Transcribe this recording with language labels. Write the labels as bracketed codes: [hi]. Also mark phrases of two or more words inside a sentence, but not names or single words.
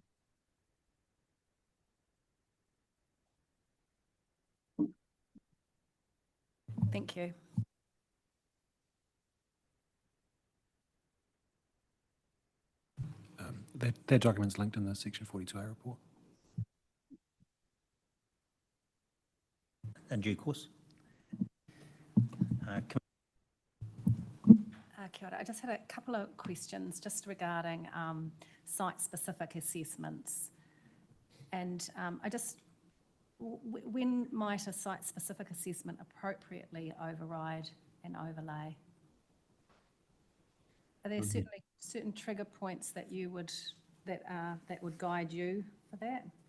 [en] Thank you. That document's linked in the Section 42A report. In due course. [mi] Kia ora. [en] I just had a couple of questions just regarding site-specific assessments. And when might a site-specific assessment appropriately override an overlay? Are there certain trigger points that you would that would guide you for that?